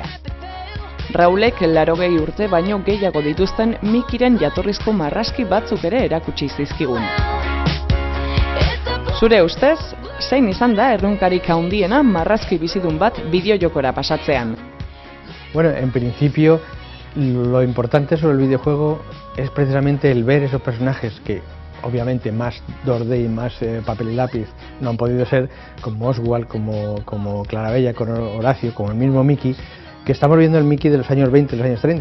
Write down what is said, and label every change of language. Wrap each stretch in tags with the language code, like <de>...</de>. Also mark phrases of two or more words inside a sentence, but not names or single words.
<eu>Raulek 80 urte baino gehiago dituzten Mickeyren jatorrizko marrazki batzuk ere erakutsi zizkigun. Zure ustez, zein izan da erronkarik handiena marrazki bizidun bat bideojokora pasatzean?</eu> <es>Bueno, en principio, lo importante sobre el videojuego es precisamente el ver esos personajes que obviamente más 2D y más papel y lápiz no han podido ser, como Oswald, como Clarabella, con Horacio, como el mismo Mickey, que estamos viendo el Mickey de los años 20, de los años 30.</es>